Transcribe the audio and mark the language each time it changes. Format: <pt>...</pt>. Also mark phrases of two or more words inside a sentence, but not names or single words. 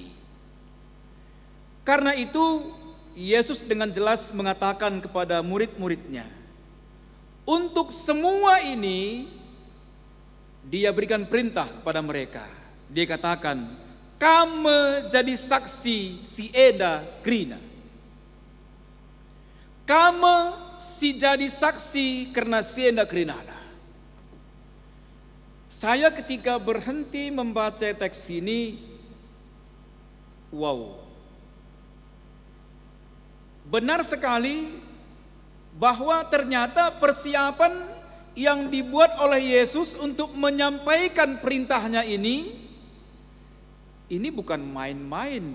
<id>Karena itu Yesus dengan jelas mengatakan kepada murid-muridnya, untuk semua ini dia berikan perintah kepada mereka. Dia katakan, kamu jadi saksi</id> <btx>si Eda Krina.</btx> <id>Kamu si jadi saksi karena</id> <btx>si Eda Krina.</btx> <id>Saya ketika berhenti membaca teks ini, wow, benar sekali bahwa ternyata persiapan yang dibuat oleh Yesus untuk menyampaikan perintahnya ini bukan main-main.</id>